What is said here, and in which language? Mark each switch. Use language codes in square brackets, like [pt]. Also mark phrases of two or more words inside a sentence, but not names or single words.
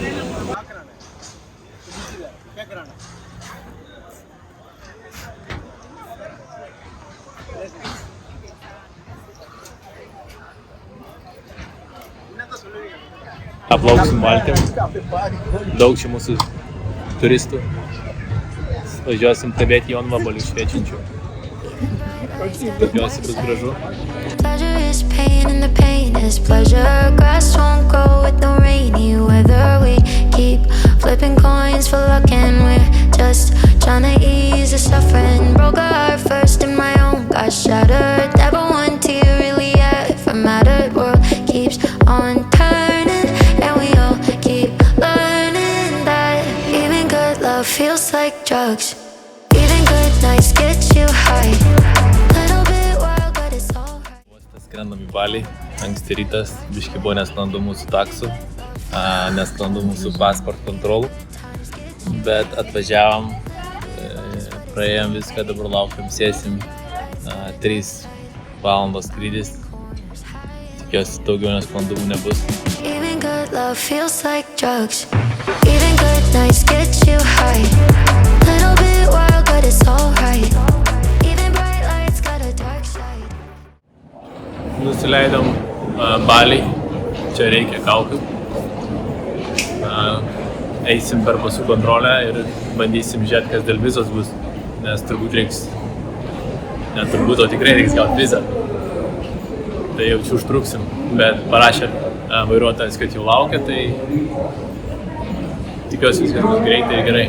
[lt] Aplauksim valtim. Daug čia mūsų turistų. Važiuosim stebėti jonvabalių šviečiančių. Tikiuosi bus gražu. [en] Pleasure is pain and the pain is pleasure. Grass won't grow with no rainy weather. We keep flipping coins for luck and we're just trying to ease the suffering. Broke our heart first and my own got shattered. Never one tear really ever mattered. World keeps on turning and we all keep learning that even good love feels like drugs. Even good nights get you high. Little bit wild but it's alright. [lt] Skrendam į Balį, anksti rytas, biški buvo nesklandų mūsų taksų, nesklandų mūsų pasport kontrolų, bet atvažiavom, praėjom viską, dabar laukiam, sėsim, 3 valandos skrydis, tikiuosi daugiau nesklandumų nebus. [en] Even good love feels like drugs. Even good nights get you high. Little bit wild but it's alright. Even bright lights got a dark side. [lt] Nusileidom Balį, čia reikia kaukių. eisim per pasų kontrolę ir bandysim žiūrėti, kas dėl vizos bus, nes turbūt reiks, o tikrai reiks gauti vizą. Tai jau čia užtruksim, bet parašė vairuotojas, kad jau laukia, tai tikiuosi viskas bus greitai ir gerai.